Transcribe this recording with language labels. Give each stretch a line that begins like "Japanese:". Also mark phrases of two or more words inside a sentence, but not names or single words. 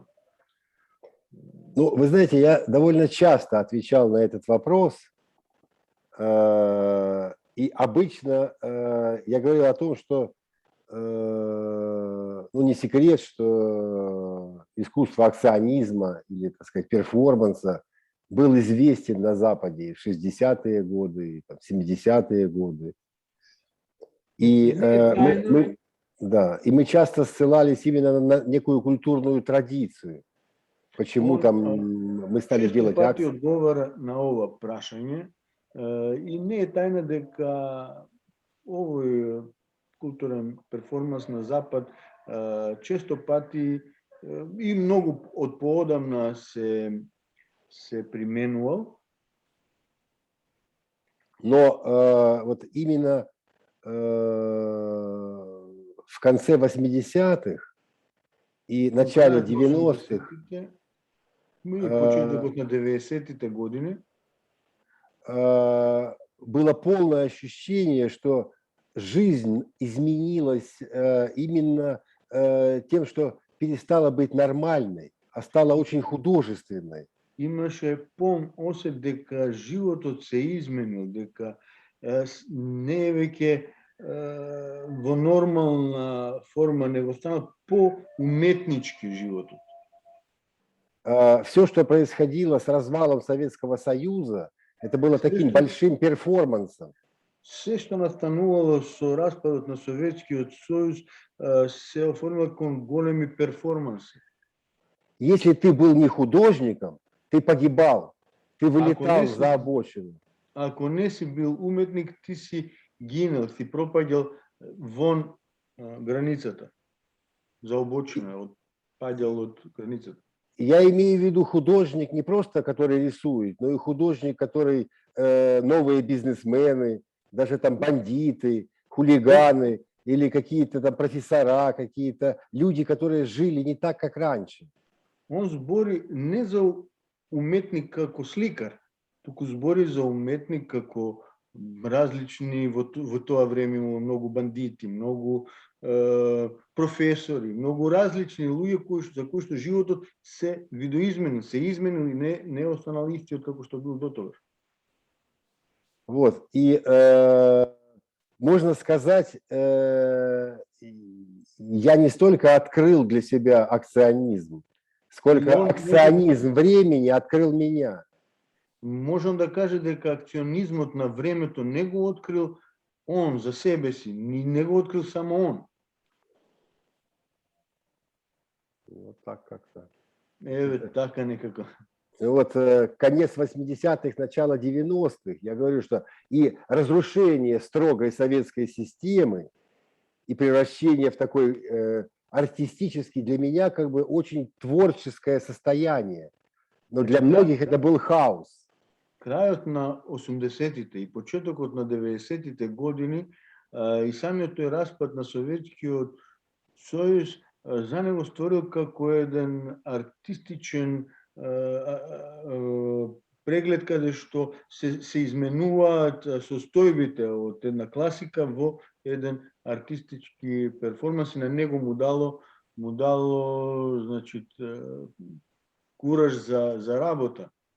Russian: Ну, вы знаете, я довольно часто отвечал на этот вопрос, и обычно я говорил о том, что, ну, не секрет, что искусство акционизма или, так сказать, перформанса был известен на Западе в 60-е годы, в 70-е годы. И мы часто ссылались именно на некую культурную традицию. Почему там мы стали делать акции?
Macedonian: Отговора на ова прашање и не е тајна дека овој културен перформанс на Запад често пати и многу од поодамна се применувал.
Russian: Но вот именно в конце 80-х и начале 90-х
Macedonian: почетокот на 90-тите години
Russian: было полное ощущение, что жизнь изменилась именно тем, что перестала быть нормальной, а стала очень художественной.
Macedonian: Имаше полн осет дека животот се изменил, дека не е веќе во нормална форма, него станал по-уметнички животот.
Russian: Все, что происходило с развалом Советского Союза, это было таким большим перформансом.
Macedonian: Се што настанувало со распадот на Советскиот сојуз се оформило кон големи перформанси.
Russian: Если ты был не художником, ты погибал, ты вылетал за обочину.
Macedonian: Ако не си бил уметник, ти си гинел, си пропаѓал вон границата, за обочина, паѓал од границата.
Russian: Я имею в виду художник не просто, который рисует, но и художник, который новые бизнесмены, даже там бандиты, хулиганы или какие-то там профессора, какие-то люди, которые жили не так, как раньше.
Macedonian: Он збори не за уметник како сликар, туку збори за уметник како различни, во тоа време имало многу бандити, многу професори, многу различни луѓе за кои што животот се видоизменил, се изменил и не останал истиот како што бил до тогаш.
Russian: Вот, и можно сказать, я не столько открыл для себя акционизм, сколько акционизм времени открыл меня.
Macedonian: Можем да каже дека акционизмот на времето не го открил он за себе си, не го открил само он.
Russian: Вот так как-то.
Macedonian: Така некако.
Russian: Вот конец 80-х, начало 90-х, я говорю, что и разрушение строгой советской системы, и превращение в такой артистический, для меня как бы очень творческое состояние. Но для многих это был хаос.
Macedonian: Крајот на 80-тите и почетокот на 90-тите години и самиот тој распад на Советскиот сојуз за него створил како еден артистичен преглед каде што се изменуваат состојбите од една класика во еден артистички перформанс и на него му дало значи кураж за работа.